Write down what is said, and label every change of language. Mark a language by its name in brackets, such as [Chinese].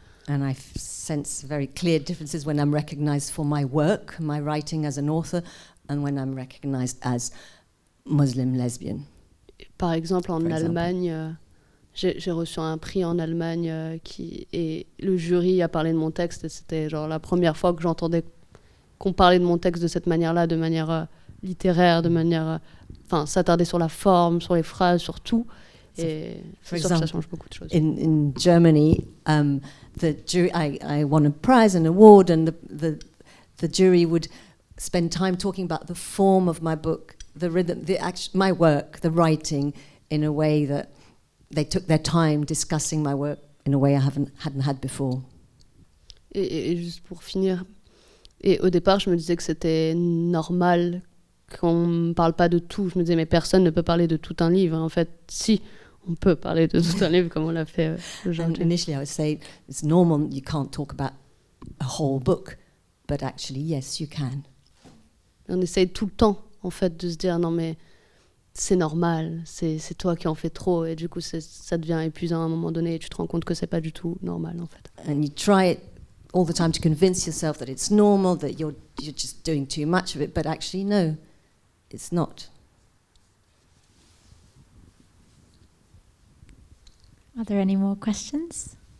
[English] And I sense very clear differences when I'm recognized for my work, my writing as an author, and when I'm recognized as Muslim lesbian. [French] Par exemple, en Allemagne, j'ai reçu un prix en Allemagne et le jury a parlé de mon texte et c'était genre la première fois que j'entendais qu'on parlait de mon texte de cette manière-là, de manière littéraire, de manière... Enfin, s'attarder sur la forme, sur les phrases, sur tout. Et c'est sûr que ça change beaucoup de choses. [English] In Germany, the jury, I won a prize, an award, and the jury would spend time talking about the form of my book, the rhythm, my work, the writing, in a way that they took their time discussing my work in a way I hadn't had before. [French] Et juste pour finir, et au départ, je me disais que c'était normal qu'on ne parle pas de tout. Je me disais, mais personne ne peut parler de tout un livre. En fait, si, on peut parler de tout un livre comme on l'a fait aujourd'hui. [English] Initially, I would say it's normal, you can't talk about a whole book, but actually, yes, you can. [French] On essaye tout le temps, en fait, de se dire, non mais c'est normal, c'est toi qui en fais trop, et du coup, ça devient épuisant à un moment donné, et tu te rends compte que c'est pas du tout normal, en fait. [English] And you try it all the time to convince yourself that it's normal, that you're just doing too much of it, but actually, no, it's not. Are there any more questions?